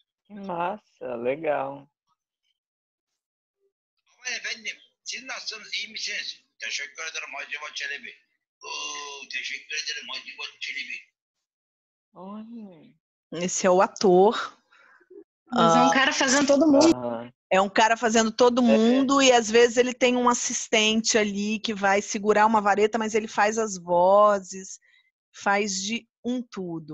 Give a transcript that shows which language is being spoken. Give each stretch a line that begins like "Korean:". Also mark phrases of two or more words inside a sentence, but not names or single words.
Portuguese: Massa, legal.
Turkish: Efendim, siz nasılsınız, iyi misiniz? Teşekkür ederim Hacivat Çelebi. Teşekkür ederim Hacivat Çelebi.
Portuguese: Esse é o ator. Mas é um cara fazendo todo mundo. É um cara fazendo todo mundo e às vezes ele tem um assistente ali que vai segurar uma vareta, mas ele faz as vozes, faz de um tudo.